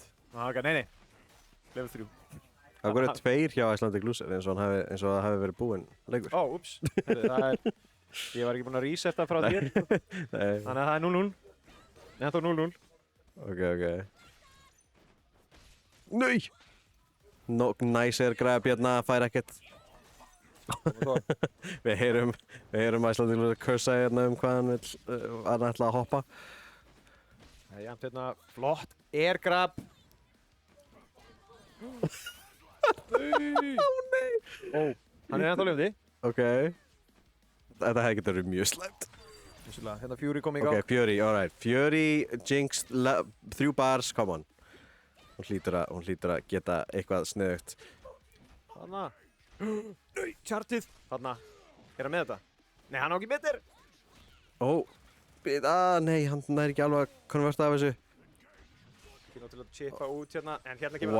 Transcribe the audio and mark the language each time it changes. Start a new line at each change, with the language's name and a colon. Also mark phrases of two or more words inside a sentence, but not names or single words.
Icelandic: Og hann var ekki, nei, level 3. Það voru 2 hjá Icelandic Loser eins og það hafi verið búinn leikur. Ó, ups, ég var ekki búinn að resetta frá þér, Nei. þannig að það er 0-0. Nei, þetta var 0-0. Ok. Nei! Nice air grab hérna, fær ekkert. Við heyrum
English: Icelandic Loser
Icelandic: cursa hérna hvað hann ætla að hoppa. Það er jæmt hérna, flott, air grab. Nei! Ó, hann er ennþá lifandi. Ok. Þetta hefði getið verið mjög slæmt. Vissulega, hérna Fury kom í gang. Ok,
English: Fury, alright. Fury, Jinx, 3 bars, come on.
Icelandic: Hún hlýtur að geta eitthvað sniðugt. Þarna. Nei, tjartið. Þarna. Er hann með þetta? Nei, hann á ekki betur. Ó, nei, hann næri ekki alveg að konverta af þessu. Ekki ná til að chippa út hérna, en hérna kemur